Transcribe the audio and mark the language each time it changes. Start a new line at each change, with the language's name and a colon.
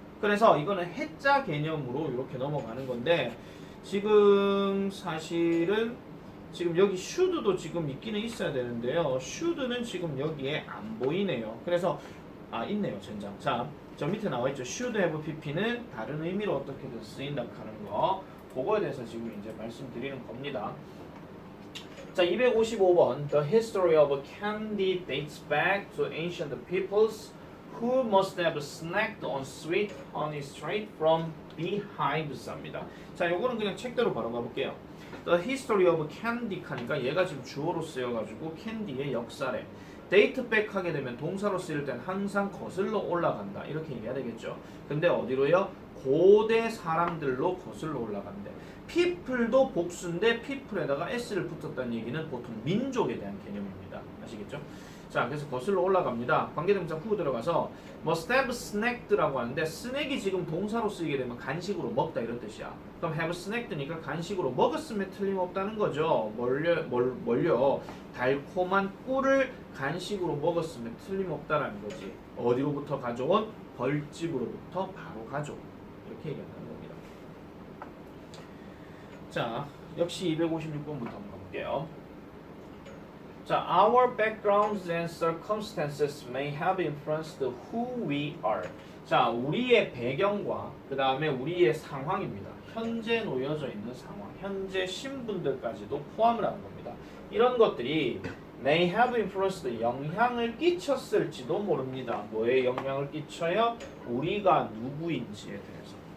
Korean: 그래서 이거는 해자 개념으로 이렇게 넘어가는 건데 지금 사실은 지금 여기 should도 지금 있기는 있어야 되는데요. should는 지금 여기에 안 보이네요. 그래서 있네요. 젠장. 자, 저 밑에 나와 있죠. should have pp는 다른 의미로 어떻게든 쓰인다 하는 거. 그거에 대해서 지금 이제 말씀드리는 겁니다. 자, 255번.
English: The history of candy dates back to ancient peoples who must have snacked on sweet honey straight from beehives 입니다.
Korean: 자, 요거는 그냥 책대로 바로 가볼게요.
English: The history of candy
Korean: 하니까 얘가 지금 주어로 쓰여가지고 캔디의 역사래. date back 하게 되면 동사로 쓰일 땐 항상 거슬러 올라간다 이렇게 얘기해야 되겠죠. 근데 어디로요? 고대 사람들로 거슬러 올라간대. people도 복수인데 people에다가 s를 붙었다는 얘기는 보통 민족에 대한 개념입니다. 아시겠죠? 자, 그래서 거슬러 올라갑니다. 관계대명사 후 들어가서
English: must have snacked
Korean: 라고 하는데 스낵이 지금 동사로 쓰이게 되면 간식으로 먹다 이런 뜻이야. 그럼 have snacked니까 간식으로 먹었음에 틀림없다는 거죠. 뭘요? 달콤한 꿀을 간식으로 먹었음에 틀림없다라는 거지. 어디로부터 가져온? 벌집으로부터 바로 가져온. 이렇게 얘기한다는 겁니다. 자, 역시 256번부터 한번 가볼게요.
English: 자, our backgrounds and circumstances may have influenced who we are.
Korean: 자, 우리의 배경과 그 다음에 우리의 상황입니다. 현재 놓여져 있는 상황, 현재 신분들까지도 포함을 하는 겁니다. 이런 것들이
English: may have influenced
Korean: 영향을 끼쳤을지도 모릅니다. 뭐에 영향을 끼쳐요? 우리가 누구인지에 대해서.